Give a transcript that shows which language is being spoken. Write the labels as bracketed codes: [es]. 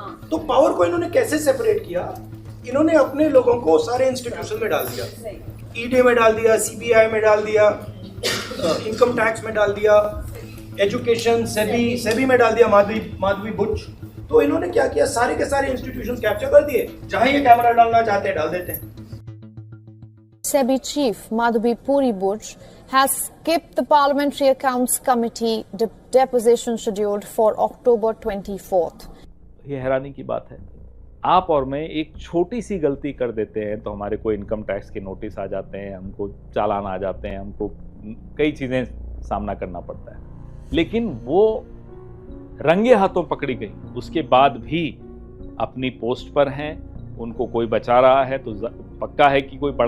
[hi] तो पावर को इन्होंने कैसे सेपरेट किया? इन्होंने अपने लोगों को सारे इंस्टीट्यूशन में डाल दिया, ईडी में डाल दिया, सीबीआई में डाल दिया, इनकम टैक्स में डाल दिया, एजुकेशन सेबी में डाल दिया, माधवी बुच। तो इन्होंने क्या किया, सारे के सारे इंस्टीट्यूशन कैप्चर कर दिए, जहां ये कैमरा डालना चाहते हैं डाल देते हैं। [en] SEBI chief Madhvi Puri Buch has skipped the Parliamentary Accounts Committee deposition scheduled for October 24th. [hi] ये हैरानी की बात है, आप और मैं एक छोटी सी गलती कर देते हैं तो हमारे को इनकम टैक्स के नोटिस आ जाते हैं, हमको चालान आ जाते हैं, हमको कई चीज़ें सामना करना पड़ता है। लेकिन वो रंगे हाथों पकड़ी गई, उसके बाद भी अपनी पोस्ट पर हैं, उनको कोई बचा रहा है तो पक्का है कि कोई बड़ा ही आदमी बचा रहा होगा। अब वो बड़ा आदमी कौन है